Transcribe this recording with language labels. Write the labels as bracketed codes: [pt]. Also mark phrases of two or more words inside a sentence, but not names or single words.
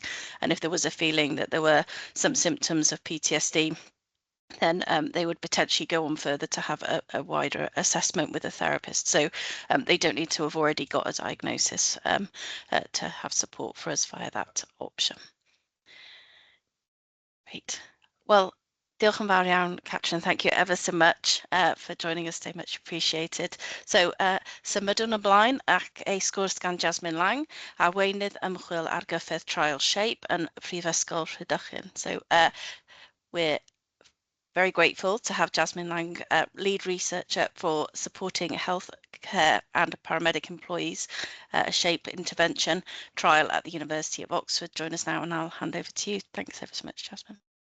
[en] And if there was a feeling that there were some symptoms of PTSD, then they would potentially go on further to have a wider assessment with a therapist. So they don't need to have already got a diagnosis to have support for us via that option. Great. Well, [cy] diolch yn fawr iawn, Catrin. [en] Thank you ever so much for joining us today. Much appreciated. So, [cy] symudwn ymlaen ac ei sgwrs gan Jasmine Lang, arweinydd ymchwil ar gyffedd Trial Shape yn Prifysgol Rhydychen. [en] So, we're very grateful to have Jasmine Lang, lead researcher for supporting healthcare and paramedic employees, a SHAPE intervention trial at the University of Oxford. Join us now and I'll hand over to you. Thanks ever so much, Jasmine.